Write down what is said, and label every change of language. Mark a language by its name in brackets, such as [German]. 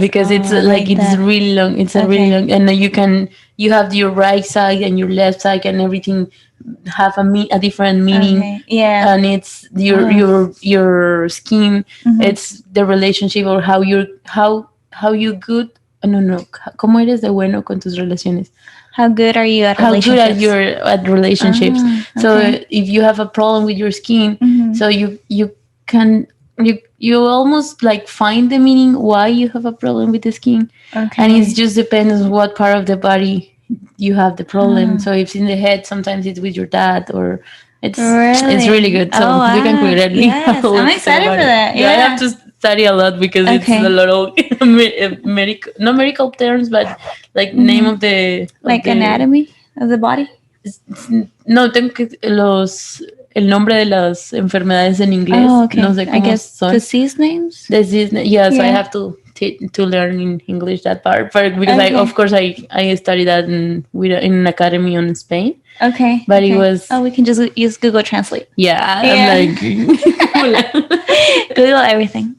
[English] Because it's like it's really long. It's a really long, and then you have your right side and your left side, and everything have a different meaning. And it's your skin. It's the relationship, or how you good. [Spanish] No, ¿cómo eres de bueno con tus relaciones? [English] How good are you at relationships? How good are you at relationships? So if you have a problem with your skin, so you can you almost like find the meaning why you have a problem with the skin, and it just depends on what part of the body you have the problem. So if it's in the head, sometimes it's with your dad, or it's really good. So we can create it. Yes, I'm excited for that. Yeah, I have to study a lot because it's a lot of medical terms, but like name of the anatomy of the body. [Spanish] No, tengo que el nombre de las enfermedades en inglés. No sé cómo son. [English] Disease names. Yeah, so I have to learn in English that part, because of course I studied that in an academy in Spain. But it was we can just use Google Translate. I'm like Google everything.